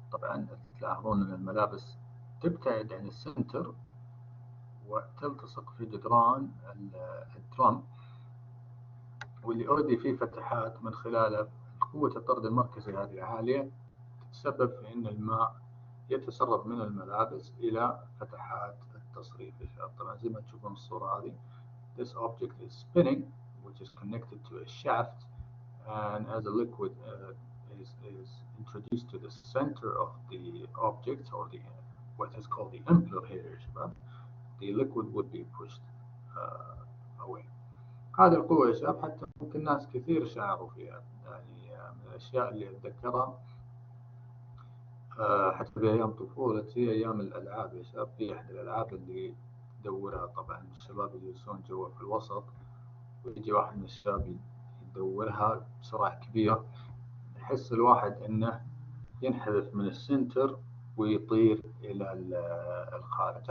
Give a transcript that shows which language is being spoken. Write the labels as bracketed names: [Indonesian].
[Arabic] طبعا تلاحظون أن الملابس تبتعد عن السنتر وتلتصق في جدران الدرام واللي أوريدي فيه فتحات، من خلال قوة الطرد المركزي هذه العالية تتسبب في أن الماء يتسرب من الملابس إلى فتحات التصريف. طبعا زي ما تشوفون الصورة هذه [English] this object is spinning which is connected to a shaft, and as a liquid is introduced to the center of the object or the what is called the impeller here, the liquid would be pushed away. [Arabic] هذه القوة يا شباب حتى ممكن ناس كثير شعروا فيها، يعني من الأشياء اللي أتذكرها حتى في أيام طفولتي أيام الألعاب يا شباب، في أحد الألعاب اللي يدورها طبعا الشباب يجلسون جوا في الوسط ويجي واحد من الشباب يدورها بسرعة كبيرة، يحس الواحد إنه ينحذف من السنتر ويطير إلى الخارج.